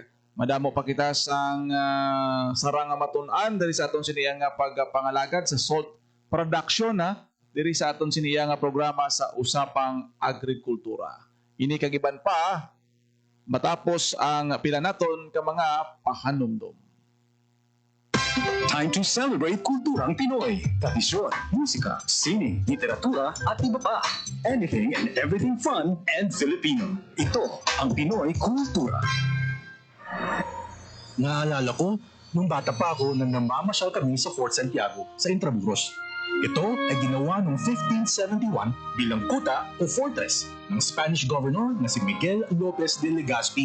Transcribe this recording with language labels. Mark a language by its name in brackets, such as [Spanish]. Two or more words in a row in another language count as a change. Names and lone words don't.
[Hiligaynon] Madamo pa kita sang sarang nga matun-an diri sa aton siniyang pagpangalagad sa [English] salt production [Hiligaynon] diri sa aton siniyang programa sa usapang agrikultura. Ini kagiban pa matapos ang pila naton ka mga pahanumdom. [English] Time to celebrate [Filipino] kulturang Pinoy. Tradisyon, musika, sining, literatura, at iba pa. [English] Anything and everything fun and Filipino. [Filipino] Ito ang Pinoy Kultura. Naalala ko, nung bata pa ako nang namamasyal kami sa Fort Santiago sa Intramuros. Ito ay ginawa noong 1571 bilang kuta o fortress ng Spanish governor na si Miguel Lopez de Legazpi.